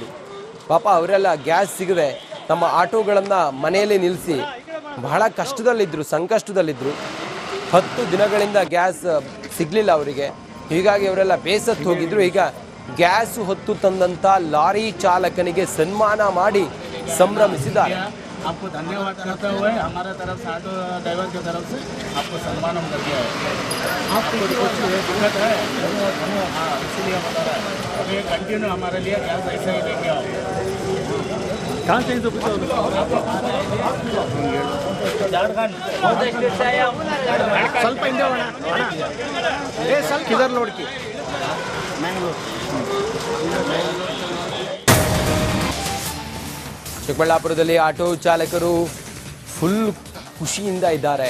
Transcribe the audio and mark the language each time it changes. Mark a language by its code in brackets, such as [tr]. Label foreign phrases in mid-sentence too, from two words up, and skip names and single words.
[kn] ಪಾಪ ಅವರೆಲ್ಲ ಗ್ಯಾಸ್ ಸಿಗದೆ ತಮ್ಮ ಆಟೋಗಳನ್ನ ಮನೆಯಲ್ಲಿ ನಿಲ್ಲಿಸಿ ಬಹಳ ಕಷ್ಟದಲ್ಲಿದ್ದರು, ಸಂಕಷ್ಟದಲ್ಲಿದ್ದರು. 10 ದಿನಗಳಿಂದ ಗ್ಯಾಸ್ ಸಿಗಲಿಲ್ಲ ಅವರಿಗೆ. ಹೀಗಾಗಿ ಅವರೆಲ್ಲ ಬೇಸತ್ತು ಹೋಗಿದ್ರು. ಈಗ ಗ್ಯಾಸ್ ಹೊತ್ತು ತಂದಂಥ ಲಾರಿ ಚಾಲಕನಿಗೆ ಸನ್ಮಾನ ಮಾಡಿ ಸಂಭ್ರಮಿಸಿದ್ದಾರೆ. [hi] आपको धन्यवाद करते हुए हमारे तरफ से ऑटो ड्राइवर की तरफ से आपको सम्मान हम कर दिया है. आपको कुछ दिक्कत है हाँ इसीलिए बता रहा है. अब ये कंटिन्यू हमारे लिए गैस ऐसा ही देंगे आप. कहाँ से झारखंड [kn] ಸ್ವಲ್ಪ ಹಿಂದೆ ಹೋಗೋಣ ಸ್ವಲ್ಪ ಕಿಧರ್ ನೋಡ್ಕಿ ಮ್ಯಾಂಗ್ಳೂರ್. ಚಿಕ್ಕಬಳ್ಳಾಪುರದಲ್ಲಿ ಆಟೋ ಚಾಲಕರು ಫುಲ್ ಖುಷಿಯಿಂದ ಇದ್ದಾರೆ.